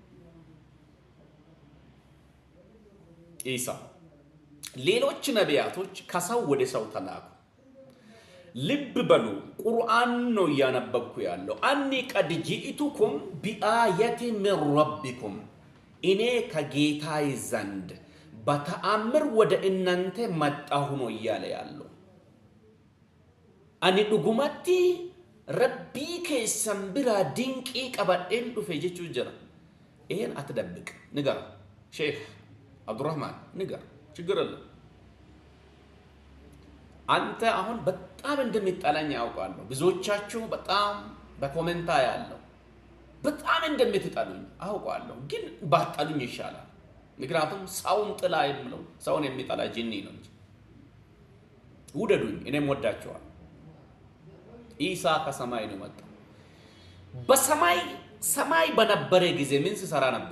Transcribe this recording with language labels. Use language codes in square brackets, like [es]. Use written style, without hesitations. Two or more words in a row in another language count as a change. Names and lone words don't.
[am] ኢሳ። ሌሎች ነቢያቶች ከሰው ወደ ሰው ተላኩ። ልብ በሉ፣ ቁርአን ነው እያነበብኩ ያለው። [ar] أني قد جئتكم بآية من ربكم [am] እኔ ከጌታዬ ዘንድ በተአምር ወደ እናንተ መጣሁ ነው እያለ ያለው። [om] Ani dhugumatti Rabbi keessan biraa dinqii qabadheen dhufe jechuu jira። [am] ይሄን አትደብቅ፣ ንገር። ሼህ አብዱራህማን ንገር፣ ችግር የለም። አንተ አሁን በጣም እንደሚጠላኝ ያውቃለሁ። ብዙዎቻችሁ በጣም በኮሜንታ ያለው በጣም እንደምትጠሉኝ አውቃለሁ። ግን ባጠሉኝ ይሻላል። ምክንያቱም ሰውን ጥላ የምለው ሰውን የሚጠላ ጂኒ ነው እንጂ። ውደዱኝ፣ እኔም ወዳቸዋለሁ። ኢሳ ከሰማይ ነው መጣው። በሰማይ ሰማይ በነበረ ጊዜ ምን ሲሰራ ነበር?